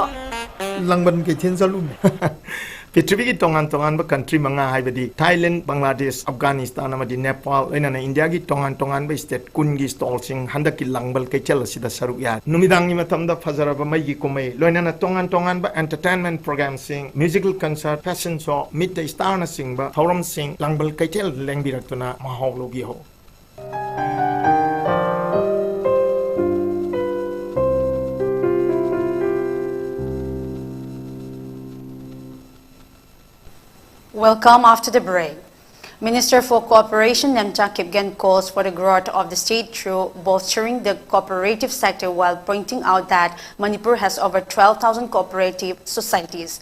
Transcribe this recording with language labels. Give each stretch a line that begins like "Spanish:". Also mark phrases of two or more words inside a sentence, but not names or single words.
Manipuri: ꯂꯪꯕꯟ ꯀꯩꯊꯦꯜ ꯆꯠꯂꯨꯅꯦ ꯄ꯭ꯔꯤꯊꯤꯕꯤꯒꯤ ꯇꯣꯉꯥꯟ ꯇꯣꯉꯥꯟꯕ ꯀꯟꯇ꯭ꯔꯤ ꯃꯉꯥ ꯍꯥꯏꯕꯗꯤ ꯊꯥꯏꯂꯦꯟ ꯕꯪꯒ꯭ꯂꯥꯗꯦꯁ ꯑꯐꯒꯥꯅꯤꯁꯇꯥꯟ ꯑꯃꯗꯤ ꯅꯦꯄꯥꯜ ꯂꯣꯏꯅꯅ ꯏꯟꯗꯤꯌꯥꯒꯤ ꯇꯣꯉꯥꯟ ꯇꯣꯉꯥꯟꯕ ꯁ꯭ꯇꯦꯠ ꯀꯨꯟꯒꯤ ꯁ꯭ꯇꯣꯜꯁꯤꯡ ꯍꯟꯗꯛꯀꯤ ꯂꯪꯕꯟ ꯀꯩꯊꯦꯜ ꯑꯁꯤꯗ ꯁꯔꯨꯛ ꯌꯥꯏ ꯅꯨꯃꯤꯗꯥꯡꯒꯤ ꯃꯇꯝꯗ ꯐꯖꯔꯕ ꯃꯩꯒꯤ ꯀꯨꯝꯍꯩ ꯂꯣꯏꯅꯅ ꯇꯣꯉꯥꯟ ꯇꯣꯉꯥꯟꯕ
English: entertainment programs musical concert fashion show meet the
Manipuri: ꯁ꯭ꯇꯥꯔꯅꯆꯤꯡꯕ ꯊꯧꯔꯝꯁꯤꯡ ꯂꯪꯕꯟ ꯀꯩꯊꯦꯜ ꯂꯦꯡꯕꯤꯔꯛꯇꯨꯅ ꯃꯍꯥꯎ ꯂꯧꯕꯤꯍꯧ
English: Welcome after the break. Minister for Cooperation Namcha Kipgen calls for the growth of the state through bolstering the cooperative sector while pointing out that Manipur has over 12,000 cooperative societies.